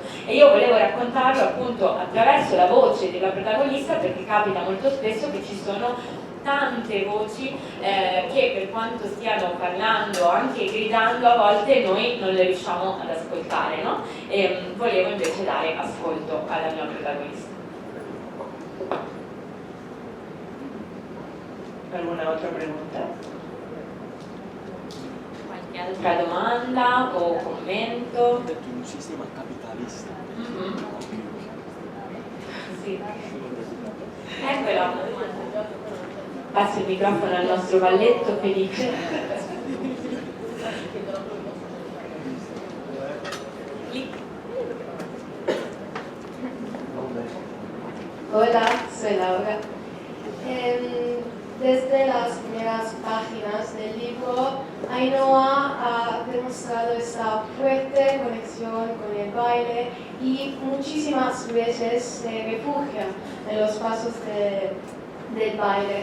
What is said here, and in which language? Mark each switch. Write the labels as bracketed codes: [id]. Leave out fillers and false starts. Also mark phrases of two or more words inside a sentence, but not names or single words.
[it] E io volevo raccontarlo appunto attraverso la voce della protagonista, perché capita molto spesso che ci sono tante voci che per quanto stiano parlando, anche gridando, a volte noi non le riusciamo ad ascoltare, no? E volevo invece dare ascolto alla mia protagonista. [es] ¿Alguna otra pregunta? [it] Qualche altra domanda o commento? Detto in un sistema capitalista. Sì. Eccola. Passo il microfono al nostro Valletto felice. [es] Hola, soy Laura. Desde las primeras páginas del libro, Ainhoa ha demostrado esta fuerte conexión con el baile y muchísimas veces se refugia en los pasos del baile.